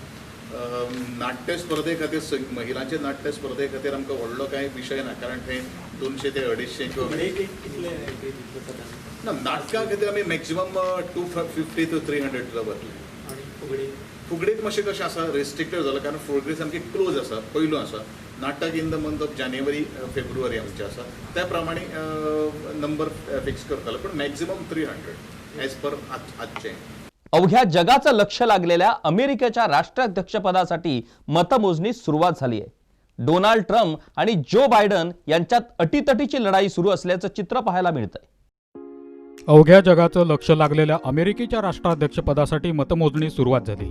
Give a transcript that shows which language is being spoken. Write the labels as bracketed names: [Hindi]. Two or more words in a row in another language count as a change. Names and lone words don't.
[Konkani] नाट्य स्पर्धे खातीर महिलांचे नाट्य स्पर्धे खातीर आमकां व्हडलो कांय विशय ना कारण थंय 200 ते 250 ना नाटकां खातीर आमी मॅक्झिमम 250 to 300 दवरले. फुगडीक मातशें कशें आसा रेस्ट्रिक्टेड जालां कारण फुगडी सामकी क्लोज आसा पयलो आसा नाटक [English] in the month of [Konkani] जानेवारी फेब्रुवारी आमचे आसा त्या प्रमाणे नंबर फिक्स करताले पण मॅक्झिमम 300 [English] as per [Konkani] आजचे. [Marathi] अवघ्या जगाचं लक्ष लागलेल्या अमेरिकेच्या राष्ट्राध्यक्षपदासाठी मतमोजणी सुरुवात झाली आहे. डोनाल्ड ट्रम्प आणि जो बायडन यांच्यात अटीतटीची लढाई सुरू असल्याचं चित्र पाहायला मिळतंय. अवघ्या जगाचं लक्ष लागलेल्या अमेरिकेच्या राष्ट्राध्यक्षपदासाठी मतमोजणी सुरुवात झाली.